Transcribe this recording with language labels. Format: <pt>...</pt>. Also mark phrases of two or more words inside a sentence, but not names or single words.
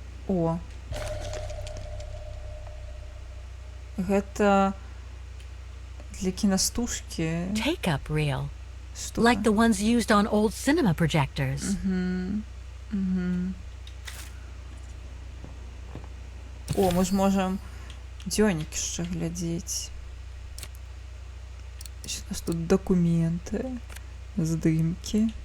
<be>О. Гэта для кінастужкі</be> <en>Take-up reel.</en> <be>штука.</be> <en>Like the ones used on old cinema projectors.</en> <be>О, мы ж можам дзённік яшчэ глядзець.</be> <uk>Що у нас тут документы, здымкі.</uk>